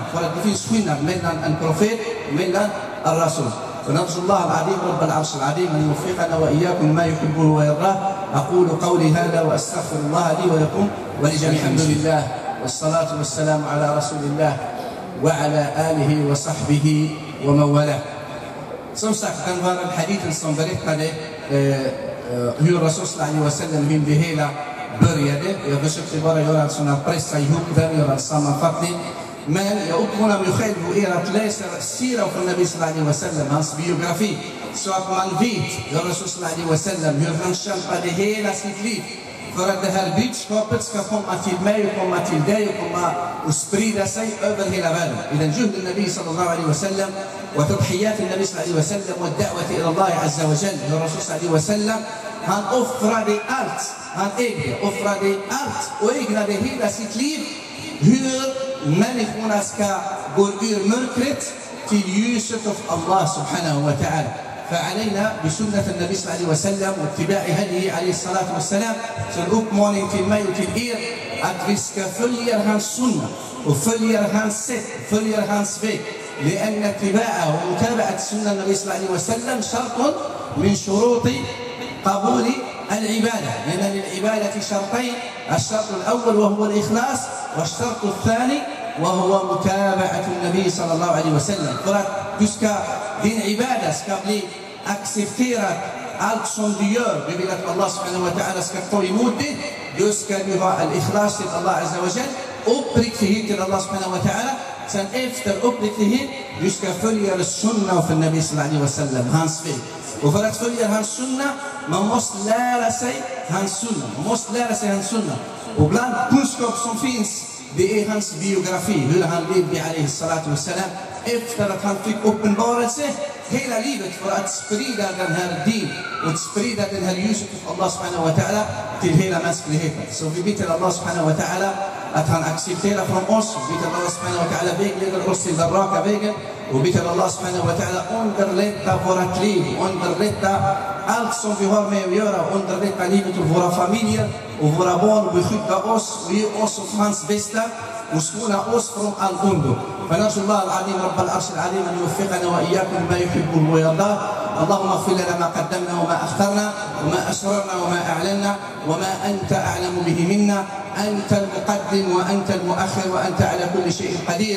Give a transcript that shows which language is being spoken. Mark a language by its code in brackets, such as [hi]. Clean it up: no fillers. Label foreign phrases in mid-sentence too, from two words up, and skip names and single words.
[sv] För att det finns skillnad mellan en profet och mellan en rasul. [ar] فنرجو الله العظيم رب العرش العظيم أن يوفقنا وإياكم ما يحبه ويرضاه. أقول قولي هذا وأستغفر الله لي ولكم ولجميع. الحمد لله والصلاة والسلام على رسول الله وعلى آله وصحبه ومن والاه. [sv] Som sagt, den var en hadithen som berättade hur Rasul [ar] صلى الله عليه وسلم, [sv] hur det hela började. Jag försökte bara göra en sån här, pressa ihop den, göra en sammanfattning. Men jag uppmanar mig själv och er att läsa Sira från Nabi [ar] صلى الله عليه وسلم, [sv] hans biografi, så att man vet hur Rasul [ar] صلى الله عليه وسلم, [sv] hur han kämpade hela sitt liv för att det här budskapet ska komma till mig och komma till dig och komma och sprida sig över hela världen. I den [ar] جهد النبي صلى الله عليه وسلم [sv] och [ar] تضحيات النبي صلى الله عليه وسلم [sv] och [ar] دعوة إلى الله عز وجل. رسول صلى الله عليه وسلم, [sv] han offrade allt, han offrade allt och ägnade hela sitt liv hur människorna ska gå ur mörkret till ljuset av Allah [ar] سبحانه وتعالى. فعلينا بسنة النبي صلى الله عليه وسلم واتباع هديه عليه الصلاة والسلام. [sv] Så en uppmaning till mig och till er att vi ska följa hans sunna och följa hans sätt, följa hans väg. [ar] لأن اتباعه ومتابعة سنة النبي صلى الله عليه وسلم شرط من شروط قبول العبادة. لأن للعبادة شرطين، الشرط الأول وهو الإخلاص، والشرط الثاني وهو متابعة النبي صلى الله عليه وسلم. [sv] För att du ska, din ibada ska bli accepterad, allt som du gör, du vill att Allah [ar] سبحانه وتعالى [sv] ska ta emot det, då ska du ha al-ikhlas till [ar] الله عز وجل, [sv] uppriktighet till Allah [ar] سبحانه وتعالى. [sv] Sen efter uppriktighet, du ska följa sunna för Nabi [ar] صلى الله عليه وسلم, [sv] hans väg. Och för att följa hans sunna, man måste lära sig hans sunna. Och bland kunskap som finns, det är hans biografi, hur han levde [ar] عليه الصلاة والسلام [sv] efter att han fick uppenbarelse hela livet för att sprida den här din och sprida den här ljuset av Allah [ar] سبحانه وتعالى [sv] till hela mänskligheten. Så vi ber Allah [ar] سبحانه وتعالى [sv] att han accepterar från oss, vi ber Allah [ar] سبحانه وتعالى [sv] vägleder oss till den raka vägen, och vi ber Allah [ar] سبحانه وتعالى [sv] underlätta vårt liv, underlätta allt som vi har med att göra, underlätta livet av våra familjer och våra barn, och beskydda oss och ge oss av hans bästa. مسكونة أوسفرم الأندو. [ar] فنرجو الله العظيم رب العرش العظيم أن يوفقنا وإياكم ما يحبه ويرضاه. اللهم اغفر لنا ما قدمنا وما أخرنا وما أسررنا وما أعلنا وما أنت أعلم به منا. أنت المقدم وأنت المؤخر وأنت على كل شيء قدير.